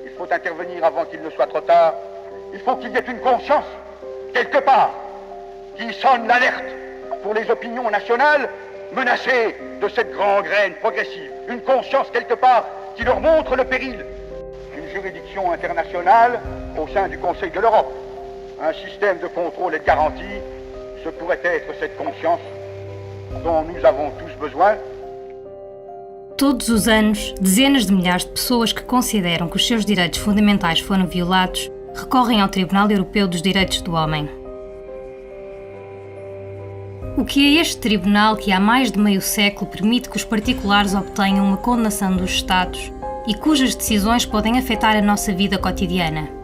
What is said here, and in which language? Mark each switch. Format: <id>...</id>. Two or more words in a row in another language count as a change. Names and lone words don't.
<fr>intervenir avant qu'il ne soit trop tard, il faut qu'il y ait une conscience, quelque part, qui sonne l'alerte pour les opinions nationales menacées de cette gangrène progressive. Une conscience, quelque part, qui leur montre le péril. Une juridiction internationale au sein du Conseil de l'Europe. Un système de contrôle et de garantie, ce pourrait être cette conscience dont nous avons tous besoin.</fr> <pt>Todos os anos, dezenas de milhares de pessoas que consideram que os seus direitos fundamentais foram violados recorrem ao Tribunal Europeu dos Direitos do Homem. O que é este tribunal que há mais de meio século permite que os particulares obtenham uma condenação dos Estados e cujas decisões podem afetar a nossa vida cotidiana?</pt>